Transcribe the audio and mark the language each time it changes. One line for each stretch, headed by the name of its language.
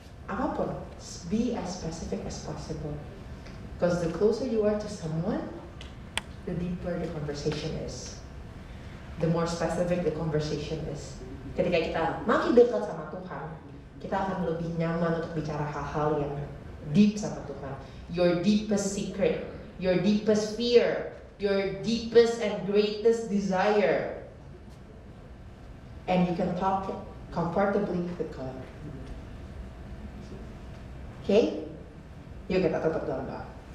English: Apapun, be as specific as possible. Because the closer you are to someone, the deeper the conversation is. The more specific the conversation is.
Indonesian: Ketika kita makin dekat sama Tuhan, kita akan lebih nyaman untuk bicara hal-hal yang deep sama Tuhan.
English: Your deepest secret, your deepest fear, your deepest and greatest desire, and you can talk it comfortably with God. Okay?
Indonesian: Yuk kita tutup dalam doa.